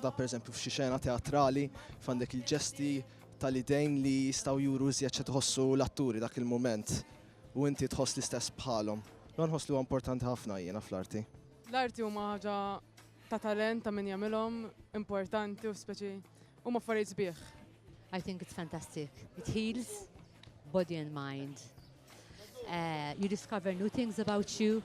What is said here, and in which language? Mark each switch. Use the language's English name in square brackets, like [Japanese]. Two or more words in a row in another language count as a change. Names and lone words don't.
[Maltese] Da pereżempju f'xi xena teatrali f'għandek il-ġesti tal-idejn li jistgħu juru iżjed xi tħossu l-atturi dak il-mument u inti tħoss l-istess bħalhom. Nħoss li huwa importanti ħafna jiena fl-arti. L-arti huma ħaġa ta' talent ta' min jagħmilhom importanti u speċi huma affarijiet sbieħ. [English] I think it's fantastic. It heals body and mind. You discover new things about you.